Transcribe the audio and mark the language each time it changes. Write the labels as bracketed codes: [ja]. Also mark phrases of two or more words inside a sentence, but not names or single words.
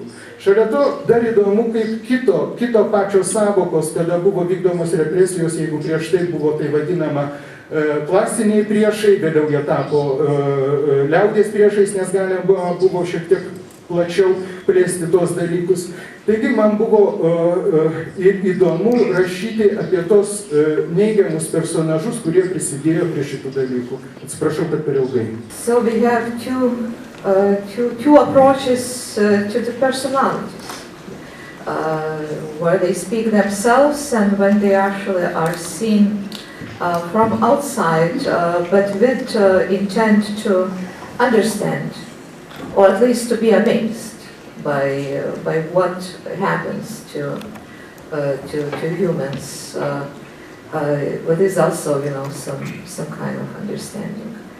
[lt] Šalia to dar įdomu, kaip kito pačios savokos, kada buvo vykdomos represijos, jeigu prieš tai buvo tai vadinama klasiniai priešai, vėliau jie tapo liaudies priešais, nes galima buvo šiek tiek plačiau plėsti tos dalykus. Taigi man buvo įdomu rašyti apie tos neigiamus personažus, kurie prisidėjo prie šitų dalykų. Atsiprašau, kad per ilgai. [en] So we have two approaches to the personalities, where they speak themselves and when they actually are seen from outside, but with intent to understand, or at least to be amazed by what happens to to humans, but is also, some kind of understanding.